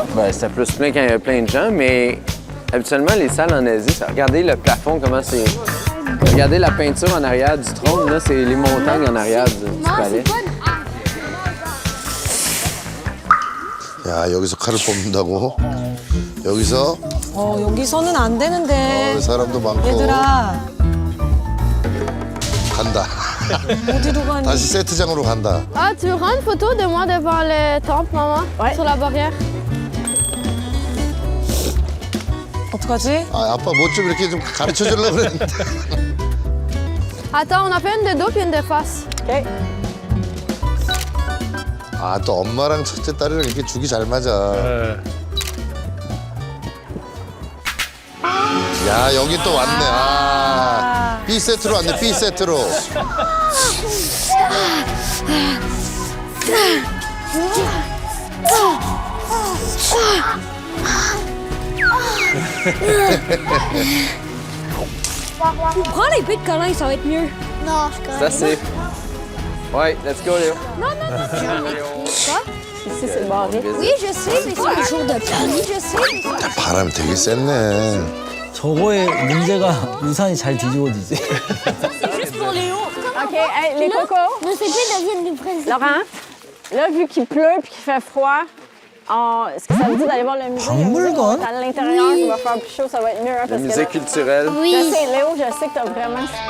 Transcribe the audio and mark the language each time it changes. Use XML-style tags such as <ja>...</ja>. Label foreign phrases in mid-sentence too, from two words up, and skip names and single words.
<fr>Ben, c'était plus plein quand il y avait plein de gens, mais habituellement, les salles en Asie, regardez le plafond, comment c'est. Regardez la peinture en arrière du trône, là, c'est les montagnes en arrière du palais.</fr> <ko>야 여기서 칼을 뽑는다고? 여기서 여기서는 안 되는데. 사람도 많고. 얘들아, 간다. 어디로 가니? 다시 세트장으로 간다.</ko> <fr>Ah, tu veux prendre une photo de moi devant le temple, maman? Ouais. Sur la barrière.</fr> <ko>어떡하지? 아, 아빠 뭐 좀 이렇게 좀 가르쳐 주려고 그랬는데.</ko> <fr>Attends, on a fait une de dos puis une de face. OK.</fr> <ko>아, 또 엄마랑 첫째 딸이랑 이렇게 죽이 잘 맞아. 야, 여기 또 왔네. 아, B 세트로 왔네. B 세트로.</ko> <fr>Prends les pets de câlin, ça va être mieux. Non, je C'est assez. Ouais,</fr> <en>let's go, Léo.</en> <fr>Ici, c'est barré. Oui, je sais, mais c'est le jour de pluie, je sais. mais ça-</fr> <ko>바람이 되게 셌네. 저거의 문제가 우산이 잘 뒤집어지지.</ko> <fr>C'est juste pour Léo. OK, hey, les cocos. Nos épées deviennent des présidents. Laurent, là, vu qu'il pleut puis qu'il fait froid, est-ce que ça vous dit d'aller voir le musée?</fr> <ko>박물관?</ko> <fr>À l'intérieur, il va faire plus chaud, ça va être mieux. Hein, Le parce que musée là, culturel. je Oui. sais, Léo, je sais que t'as vraiment...</fr>